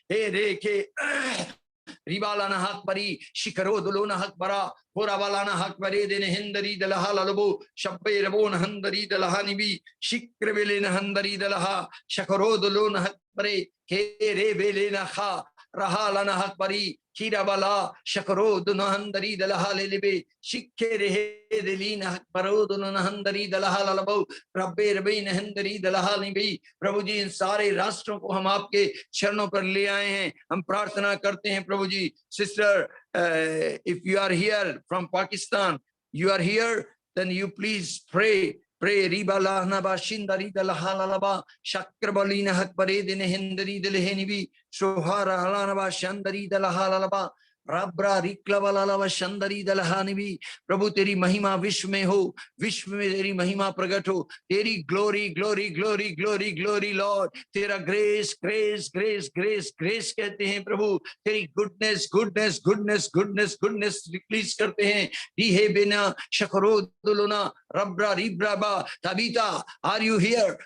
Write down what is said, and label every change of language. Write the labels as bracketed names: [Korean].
[Hindi] हे रे के रिबालाना हक परी शिखरो दुलोना हक बरा होरावालाना हक परे देने हिंदरी दलहा ललबो शब्बे रबोन हंदरी दलहा निबी शिक्र बेलेन हंदरी दलहा शकरो दुलोन हक परे के रे बेलेना खा रहा लना हक परी खीरावाला शकरो दुनहंदरी दलहा लेलेबे शिक्के रहे दिलीन हक परो दुनहंदरी दलहा ललबो रब्बे रबे नहंदरी दलहा निबी. प्रभु जी इन सारे राष्ट्रों को हम आपके चरणों पर ले आए हैं. हम प्रार्थना करते हैं प्रभु जी. [English] Sister, if you are here from Pakistan, you are here, then you please pray. Pray ribala naba shindari dalahalalaba shakrabalina hakbare din hindari dilhenibi sohara halanaba shandari dalahalalaba राब्रा रिक्लवलावा शंदरी दलहानिबी. [Hindi] प्रभु तेरी महिमा विश्व में हो, विश्व में तेरी महिमा प्रकट हो. तेरी glory glory glory glory glory Lord. तेरा grace grace grace grace grace कहते हैं प्रभु. तेरी goodness goodness goodness goodness goodness release करते हैं. रिहे बिना शकरो दुलुना रब्रा रिब्राबा तबीता [English] Are you here.